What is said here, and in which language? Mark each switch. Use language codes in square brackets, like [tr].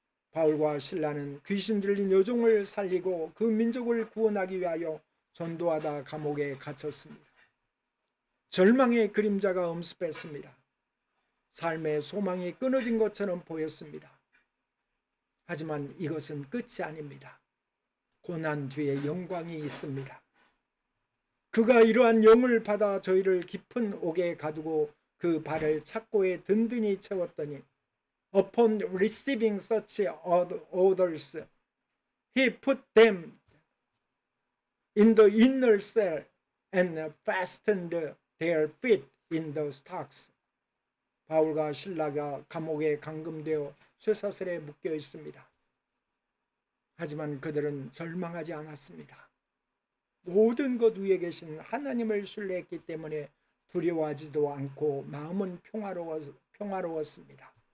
[ko] 바울과 실라는 귀신 들린 여종을 살리고 그 민족을 구원하기 위하여 전도하다 감옥에 갇혔습니다. 절망의 그림자가 엄습했습니다. 삶의 소망이 끊어진 것처럼 보였습니다. 하지만 이것은 끝이 아닙니다. 고난 뒤에 영광이 있습니다. 그가 이러한 영을 받아 저희를 깊은 옥에 가두고 그 발을 착고에 든든히 채웠더니 [en] Upon receiving such orders, he put them in the inner cell and fastened their feet in the stocks. [ko] 바울과 실라가 감옥에 감금되어 쇠사슬에 묶여 있습니다. 하지만 그들은 절망하지 않았습니다. 모든 것 위에 계신 하나님을 신뢰했기 때문에 두려워하지도 않고 마음은 평화로웠습니다.